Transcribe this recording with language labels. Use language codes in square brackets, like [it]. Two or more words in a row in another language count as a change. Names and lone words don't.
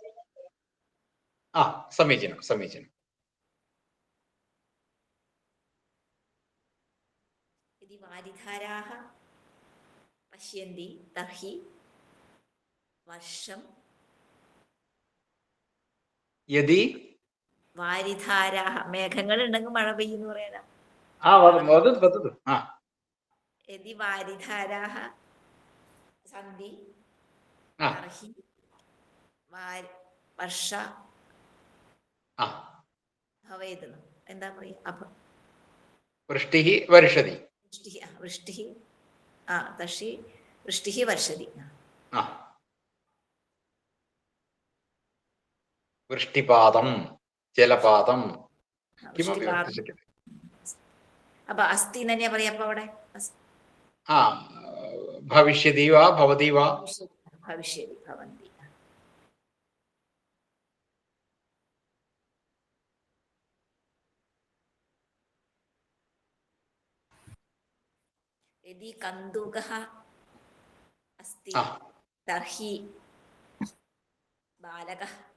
[sa] समीचीनं समीचीनं। यदि वारिधाराः पश्यन्ति तर्हि वर्षं यदि [ml] വാരിധാരാः മേഘങ്ങളുണ്ടെങ്കിൽ മഴ പെയ്യുന്നു പറയാനാ. [sa] वदतु वदतु। यदि वारिधाराः सन्ति तर्हि वर्ष भवेत्. [ml] എന്താ പറയാ? അപ്പം [sa] वृष्टिः वर्षति। वृष्टिः तर्हि वृष्टिः वर्षति. वृष्टिपातं जलपातं किमपि वक्तुं शक्यते। [ml] അപ്പം അസ്തി തന്നെയാ പറയാ. അപ്പൊ അവിടെ [sa] भविष्यति वा भवति वा? भविष्यति भवन्ति. यदि कन्दुकः अस्ति तर्हि बालकः